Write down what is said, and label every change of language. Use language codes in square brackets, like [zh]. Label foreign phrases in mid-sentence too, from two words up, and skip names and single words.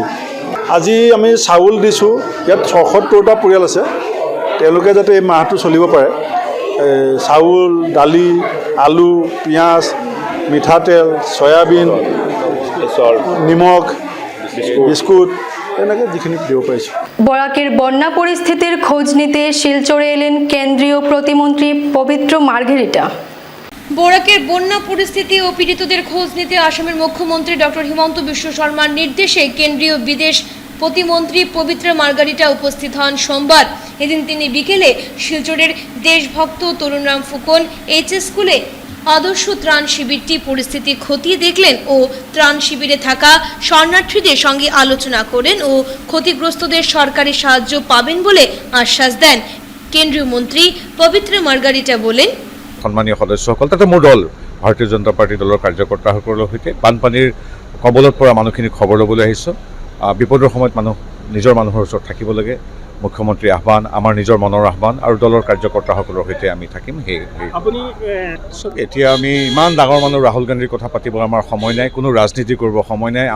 [as] আজি আমি চাউল দিছোঁ, ইয়াত ৭৬টা পৰিয়াল আছে, তেওঁলোকে যাতে এই মাহটো চলিব পাৰে চাউল, দালি, আলু, পিঁয়াজ, মিঠাতেল, চয়াবিন, নিমখ, বিস্কুট এনেকৈ যিখিনি দিব পাৰিছোঁ। [bn] বরাকের বন্যা পরিস্থিতির খোঁজ নিতে শিলচরে এলেন কেন্দ্রীয় প্রতিমন্ত্রী পবিত্র মার্ঘেরিটা। বরাকের বন্যা পরিস্থিতি ও পীড়িতদের খোঁজ নিতে আসামের মুখ্যমন্ত্রী ডক্টর হিমন্ত বিশ্ব শর্মার নির্দেশে কেন্দ্রীয় বিদেশ প্রতিমন্ত্রী পবিত্র মার্গারিটা উপস্থিত হন সোমবার। এদিন তিনি বিকেলে শিলচরের দেশভক্ত তরুণরাম ফুকন HS স্কুলে আদর্শ ত্রাণ শিবিরটি পরিস্থিতি খতিয়ে দেখলেন ও ত্রাণ শিবিরে থাকা শরণার্থীদের সঙ্গে আলোচনা করেন ও ক্ষতিগ্রস্তদের সরকারি সাহায্য পাবেন বলে আশ্বাস দেন। কেন্দ্রীয় মন্ত্রী পবিত্র মার্গারিটা বলেন, [as] সন্মানীয় সদস্যসকল, তাতে মোৰ দল ভাৰতীয় জনতা পাৰ্টি দলৰ কাৰ্যকৰ্তাসকলৰ সৈতে বানপানীৰ কবলত পৰা মানুহখিনি খবৰ ল'বলৈ আহিছোঁ। বিপদৰ সময়ত নিজৰ মানুহৰ ওচৰত থাকিব লাগে, মুখ্যমন্ত্ৰীৰ আহ্বান, আমাৰ নিজৰ মনৰ আহ্বান আৰু দলৰ কাৰ্যকৰ্তাসকলৰ সৈতে আমি থাকিম। এতিয়া আমি ইমান ডাঙৰ মানুহ ৰাহুল গান্ধীৰ কথা পাতিবলৈ আমাৰ সময় নাই, কোনো ৰাজনীতি কৰিব সময় নাই।